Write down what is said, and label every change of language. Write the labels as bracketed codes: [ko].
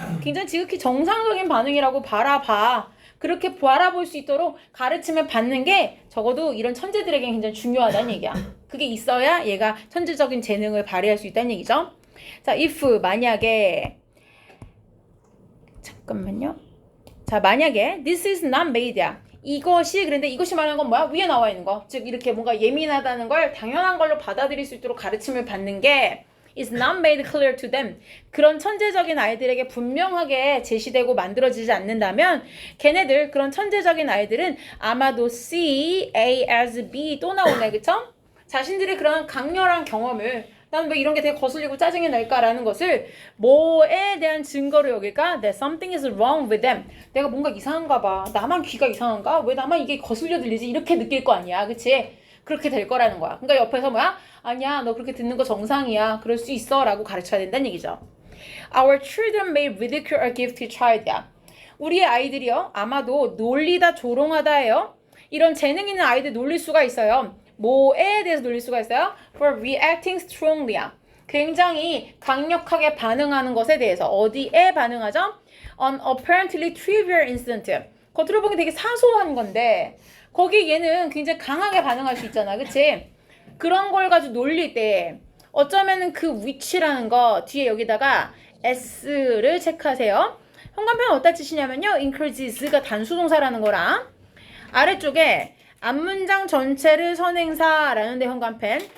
[ko] 굉장히 지극히 정상적인 반응이라고 바라봐. 그렇게 바라볼 수 있도록 가르침을 받는 게 적어도 이런 천재들에게 굉장히 중요하다는 얘기야. 그게 있어야 얘가 천재적인 재능을 발휘할 수 있다는 얘기죠. 자, if 만약에 잠깐만요. 자, 만약에 [en] this is not made야. [ko] 이것이 그런데 이것이 말하는 건 뭐야? 위에 나와 있는 거. 즉 이렇게 뭔가 예민하다는 걸 당연한 걸로 받아들일 수 있도록 가르침을 받는 게 [en] is not made clear to them. [ko] 그런 천재적인 아이들에게 분명하게 제시되고 만들어지지 않는다면 걔네들 그런 천재적인 아이들은 아마도 C, A as B 또 나오네. 그쵸? 자신들의 그런 강렬한 경험을 난 왜 이런 게 되게 거슬리고 짜증이 날까라는 것을 뭐에 대한 증거로 여길까? [en] That something is wrong with them. [ko] 내가 뭔가 이상한가 봐. 나만 귀가 이상한가? 왜 나만 이게 거슬려 들리지? 이렇게 느낄 거 아니야. 그치? 그렇게 될 거라는 거야. 그러니까 옆에서 뭐야? 아니야, 너 그렇게 듣는 거 정상이야. 그럴 수 있어. 라고 가르쳐야 된다는 얘기죠. [en] Our children may ridicule our gifted child야. [ko] 우리의 아이들이요. 아마도 놀리다 조롱하다예요. 이런 재능 있는 아이들 놀릴 수가 있어요. 뭐에 대해서 놀릴 수가 있어요? [en] For reacting strongly야. [ko] 굉장히 강력하게 반응하는 것에 대해서. 어디에 반응하죠? [en] On apparently trivial incident. [ko] 겉으로 보기 되게 사소한 건데 거기 얘는 굉장히 강하게 반응할 수 있잖아. 그치? 그런 걸 가지고 놀릴 때 어쩌면은 그 위치라는 거 뒤에 여기다가 S를 체크하세요. 현관편은 어디다 치시냐면요. increase가 단수동사라는 거랑 아래쪽에 앞문장 전체를 선행사라는 데 현관펜.